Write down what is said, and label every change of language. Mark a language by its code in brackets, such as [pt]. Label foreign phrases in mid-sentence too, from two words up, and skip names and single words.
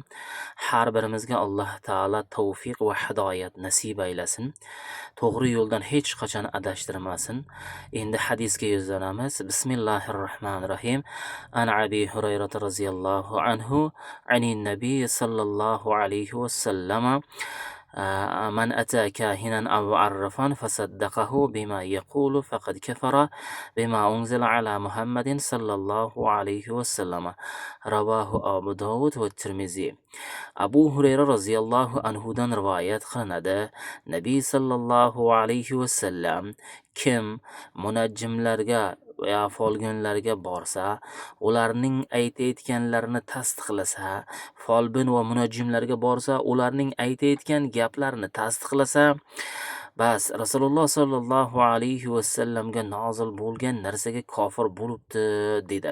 [uz] Har birimizga Alloh taolo tavfiq va hidoyat nasib aylasin. To'g'ri yo'ldan hech qachon adashtirmasin. Endi hadisga yuzlanamiz. Bismillahirrohmanirrohim. [ar] عن أبي هريرة رضي الله عنه عن النبي صلى الله عليه وسلم من أتى كاهنا أو عرفا فصدقه بما يقول فقد كفر بما أنزل على محمد صلى الله عليه وسلم. رواه أبو داود والترمذي. [uz] Abu Hurayra roziyallohu anhudan rivoyat qilinadi. Nabiy [ar] صلى الله عليه وسلم [uz] kim munajjimlarga va folbinlarga borsa, ularning aytayotganlarini tasdiqlasa, folbin va munajjimlarga borsa, ularning aytayotgan gaplarini tasdiqlasa, bas Rasululloh [ar] صلى الله عليه وسلم [uz] nozil bo'lgan narsaga kofir bo'libdi dedi.